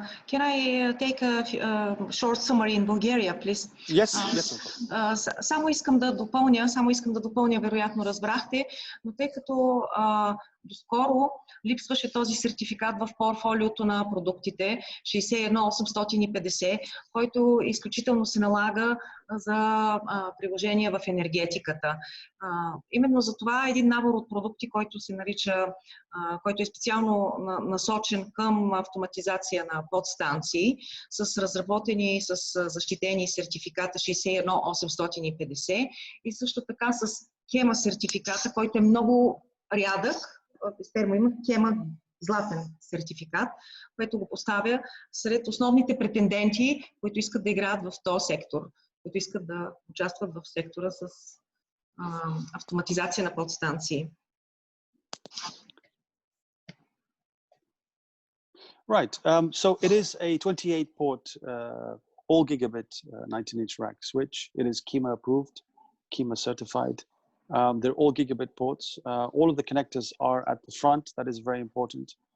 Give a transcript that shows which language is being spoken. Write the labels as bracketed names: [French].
[English] Can I take a short summary in Bulgaria, please? Yes, yes. [Bulgarian] Само искам да допълня, вероятно разбрахте, но тъй като доскоро липсваше този сертификат в портфолиото на продуктите 61850, който изключително се налага за приложения в енергетиката. Именно за това един набор от продукти, който се нарича, който е специално насочен към автоматизация на подстанции, с разработени, с защитени сертификата 61850 и също така с KEMA сертификата, който е много рядък. Westermo има KEMA златен сертификат, което го поставя сред основните претенденти, които искат да играят в този сектор, които искат да участват в сектора с автоматизация на подстанции. [English] Right. So it is a 28-port all gigabit 19-inch rack switch. It is KEMA approved, KEMA certified. They're all gigabit ports. All of the connectors are at the front. That is very important.